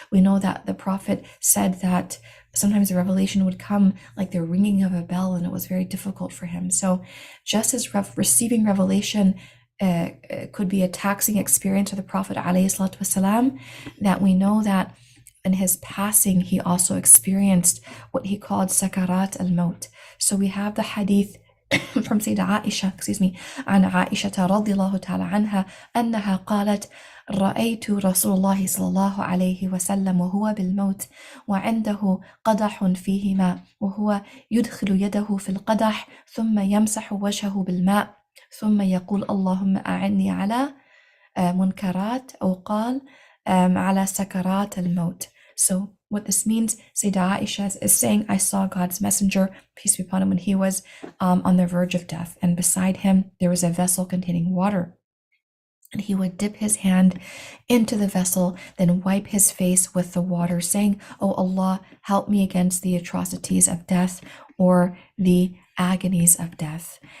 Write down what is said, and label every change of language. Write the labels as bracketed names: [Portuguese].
[English] We know that the Prophet said that sometimes the revelation would come like the ringing of a bell, and it was very difficult for him. So just as receiving revelation could be a taxing experience for the Prophet ﷺ, that we know that in his passing, he also experienced what he called sakarat al-maut. So we have the hadith from Sayyidah Aisha, [Arabic] عن عائشة رضي الله تعالى عنها أنها قالت رأيت رسول الله صلى الله عليه وسلم وهو بالموت وعنده قدح فيه ماء وهو يدخل يده في القدح ثم يمسح وجهه بالماء ثم يقول اللهم أعني على منكرات أو قال على سكرات الموت. [English] So what this means, Sayyidah Aisha is saying, I saw God's messenger, peace be upon him, when he was on the verge of death, and beside him there was a vessel containing water. And he would dip his hand into the vessel, then wipe his face with the water, saying, Oh Allah, help me against the atrocities of death or the agonies of death.